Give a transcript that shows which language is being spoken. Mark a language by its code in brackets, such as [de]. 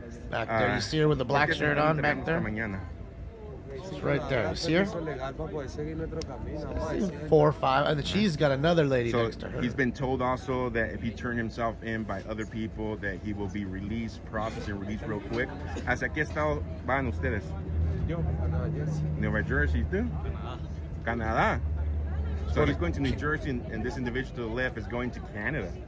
[en] Back there. You see her with the black shirt on back there? It's right there. You see her? 4 or 5. And she's got another lady So next to her. he's been told also that if he turned himself in by other people, that he will be released, processed, and released real quick. [es] ¿Hacia qué estado van ustedes? Yo, a Nueva Jersey. [en] Nueva Jersey, too? Canada. So he's going to New Jersey, and this individual to the left is going to Canada.